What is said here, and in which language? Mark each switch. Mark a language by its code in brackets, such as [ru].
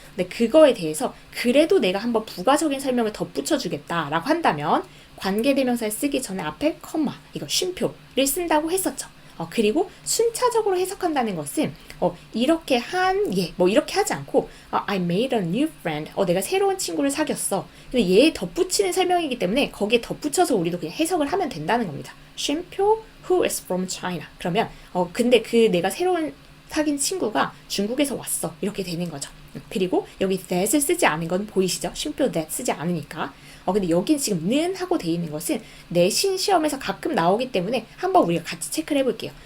[ko] 근데 그거에 대해서 그래도 내가 한번 부가적인 설명을 덧붙여 주겠다라고 한다면 관계대명사를 쓰기 전에 앞에 컴마 이거 쉼표를 쓴다고 했었죠. 그리고 순차적으로 해석한다는 것은 이렇게 이렇게 하지 않고 [en] I made a new friend. [ko] 내가 새로운 친구를 사귀었어. 근데 얘에 덧붙이는 설명이기 때문에 거기에 덧붙여서 우리도 그냥 해석을 하면 된다는 겁니다. [en] 쉼표 who is from China. [ko] 그러면 근데 그 내가 새로운 사귄 친구가 중국에서 왔어. 이렇게 되는 거죠. 그리고 여기 that을 쓰지 않은 건 보이시죠? 쉼표 that 쓰지 않으니까. 근데 여긴 지금 는 하고 돼 있는 것은 내신 시험에서 가끔 나오기 때문에 한번 우리가 같이 체크를 해볼게요.